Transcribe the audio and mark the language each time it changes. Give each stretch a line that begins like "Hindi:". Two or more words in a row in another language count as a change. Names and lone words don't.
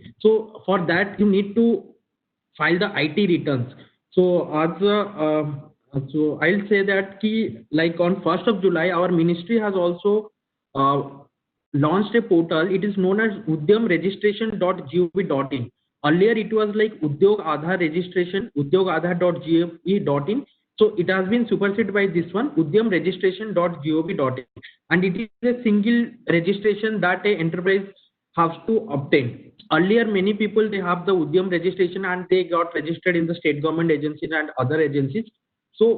English: So for that you need to file the IT returns. So as so I'll say that on 1st of July, our ministry has also launched a portal. It is known as udyamregistration.gov.in. Earlier it was Udyog Aadhaar registration, udyogaadhaar.gov.in. So it has been superseded by this one, udyamregistration.gov.in, and it is a single registration that a enterprise has to obtain. Earlier, many people, they have the Udyam registration and they got registered in the state government agencies and other agencies.